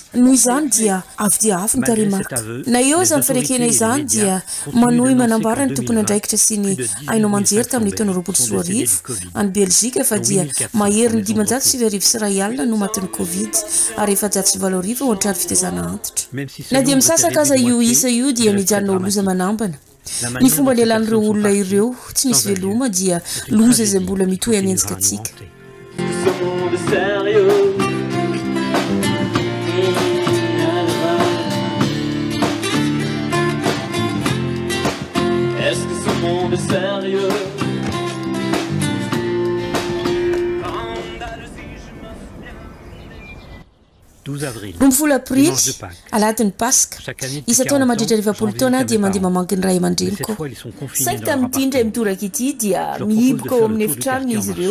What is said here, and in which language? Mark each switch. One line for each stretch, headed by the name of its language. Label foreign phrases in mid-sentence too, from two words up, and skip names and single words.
Malagasy: Noho izany dia avy dia afy ny tarehimarika. Na eo izany firekena izany dia manohy manambara ny tompony andraikitra sy ny ainao manjery tamin'ny taona 2020 any Belzika fa dia mahery ny 509 sy iray alina no matin'ny covid ary 709 ho an-trano fitaizana antitra. Na dia misasaka aza io isa io dia mijanona ho loza manambana. Ny fomba lelan'ireo olona ireo tsy nisy veloma dia loza izay mbola mitohy anenjika atsika.
French: Sérieux. Est-ce que ce monde est sérieux?
Malagasy: Rombifolo Aprily alatin'ny Paska isa taona mandritra 20 taona dia mandeha mamangy ny ray aman-dreniko. Saingy tamin'ity indray mitoraka ity dia mihiboka ao amin'ny efitranony izy ireo.